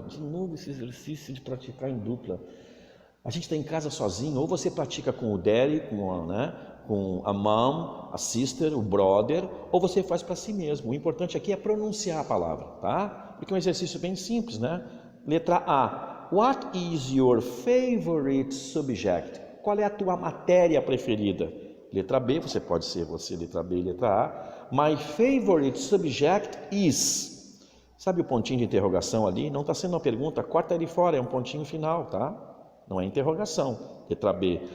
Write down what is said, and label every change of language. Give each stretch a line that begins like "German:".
Portuguese: De novo esse exercício de praticar em dupla. A gente está em casa sozinho, ou você pratica com o daddy, com a mom, a sister, o brother, ou você faz para si mesmo. O importante aqui é pronunciar a palavra, tá? Porque é um exercício bem simples, né? Letra A.
English: What is your favorite subject?
Portuguese: Qual é a tua matéria preferida? Letra B, você pode ser você, letra B e letra A.
English: My favorite subject is.
Portuguese: Sabe o pontinho de interrogação ali? Não está sendo uma pergunta, corta ele fora, é um pontinho final, tá? Não é interrogação. Letra B.